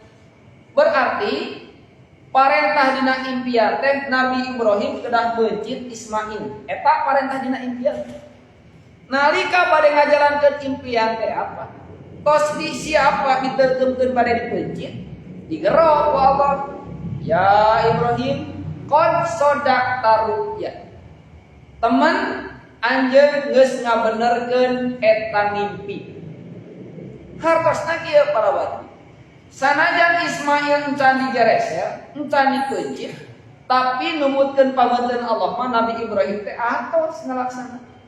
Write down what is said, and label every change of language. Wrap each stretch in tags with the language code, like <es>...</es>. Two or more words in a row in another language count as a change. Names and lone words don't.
<su>Berarti parentah dina impian teh Nabi Ibrahim kedah mencit Ismail. Eta parentah dina impian. Nalika bade ngajalankeun impian teh apa? Tos di siapa diterkeumkeun bade dipencit? Digero ku Allah.</su> <ar>يا إبراهيم، قد صدقت الرؤيا.</ar> <su>Teman anjeun geus ngabenerkeun eta ngimpi. Hartosna kieu para wadi. Sanajan Ismail encan digeresel, encan dipencit, tapi numutkeun pamanteun Allah mah Nabi Ibrahim teh atos ngalaksana.</su>